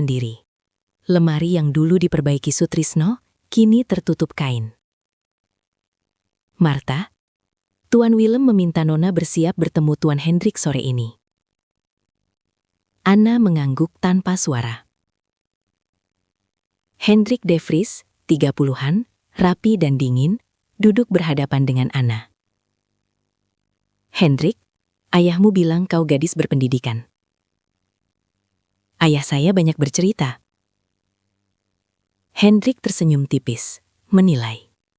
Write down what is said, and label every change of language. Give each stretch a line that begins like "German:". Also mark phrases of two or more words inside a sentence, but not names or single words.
Indonesian: Lemari yang dulu diperbaiki Sutrisno, kini tertutup kain. Martha, Tuan Willem meminta Nona bersiap bertemu Tuan Hendrik sore ini. Anna mengangguk tanpa suara. Hendrik de Vries, 30-an, rapi dan dingin, duduk berhadapan dengan Anna. Hendrik, ayahmu bilang kau gadis berpendidikan. Ayah saya banyak bercerita. Hendrik tersenyum tipis, menilai.